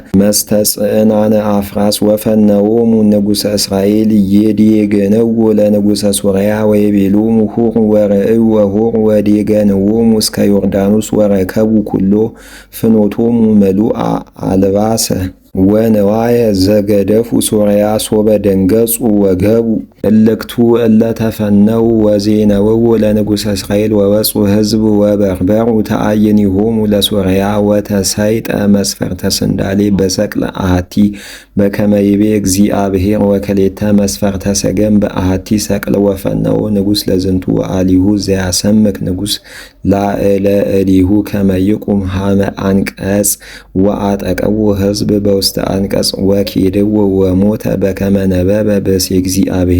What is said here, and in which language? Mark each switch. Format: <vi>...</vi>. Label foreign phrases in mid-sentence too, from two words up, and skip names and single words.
<gez>መስተጽዕናነ አፍራስ ወፈነዎሙ ንጉሠ እስራኤል ይዴገንዎ ለንጉሠ ሶርያ ወይቤሎሙ ሁሩ ወርእዩ ወሁሩ ወዴገንዎሙ እስከ ዮርዳኖስ ወረከቡ ኩሎ ፍኖቶሙ ምሉአ አልባሰ ወነዋየ ዘገደፉ ሶርያ ሶበ ደንገጹ ወገቡ እልክቱ እለ ተፈነው ወዜነውዎ ለንጉሠ እስራኤል ወወፁ ህዝብ ወበርበሩ ተአይኒሆሙ ለሶርያ ወተሰይጠ መስፈርተ ስንዳሌ በሰቅለ አሐቲ በከመ ይቤ እግዚአብሔር ወክሌተ መስፈርተ ሰገም በአሐቲ ሰቅለ ወፈነው ንጉሥ ለዝንቱ አሊሁ ዘያሰምክ ንጉሥ ላዕለ እዲሁ ከመ ይቁም ሀመ አንቀጽ ወአጠቀዎ ህዝብ በውስተ አንቀጽ ወኬድዎ ወሞተ በከመ ነበበ በሴ እግዚአብሔር</gez>